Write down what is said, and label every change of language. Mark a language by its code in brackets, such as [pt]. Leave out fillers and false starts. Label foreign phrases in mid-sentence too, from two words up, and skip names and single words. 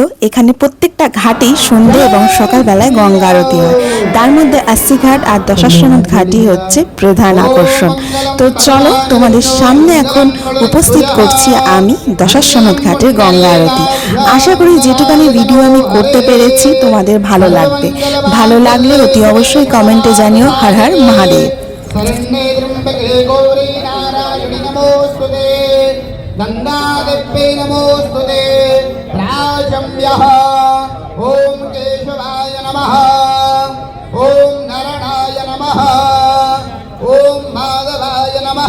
[bn] এখানে প্রত্যেকটা ঘাটেই সন্ধ্যে এবং সকালবেলায় গঙ্গা আরতি হয়, তার মধ্যে আস্সি ঘাট আর দশাশ্বমেধ ঘাটই হচ্ছে প্রধান আকর্ষণ। তো চলো তোমাদের সামনে এখন উপস্থিত করছি আমি দশাশ্বমেধ ঘাটের গঙ্গা আরতি। আশা করি যেটুকানি ভিডিও আমি করতে পেরেছি তোমাদের ভালো লাগবে। ভালো লাগলে অতি অবশ্যই কমেন্টে জানিও। [sa] হর হর মহাদেব। गंगादेव्यै नमोस्तुते प्राचम्यः। ओम केशवाय नमः, ओम नारायणाय नमः, ओम माधवाय नमः।